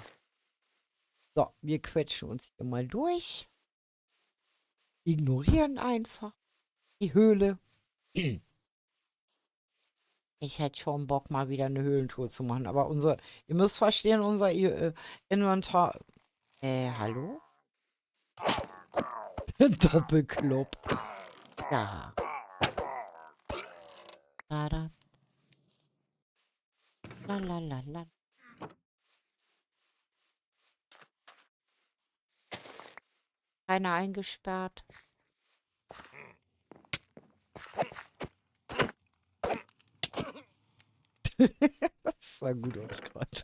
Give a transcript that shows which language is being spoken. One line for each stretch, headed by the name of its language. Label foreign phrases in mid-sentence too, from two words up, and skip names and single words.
German: So, wir quetschen uns hier mal durch. Ignorieren einfach die Höhle. Ich hätte schon Bock, mal wieder eine Höhlentour zu machen. Aber ihr müsst verstehen, unser Inventar. Hallo? Doppelklopp. Da. Da, da. La, la, la, la. Keiner eingesperrt. Das sah gut aus gerade.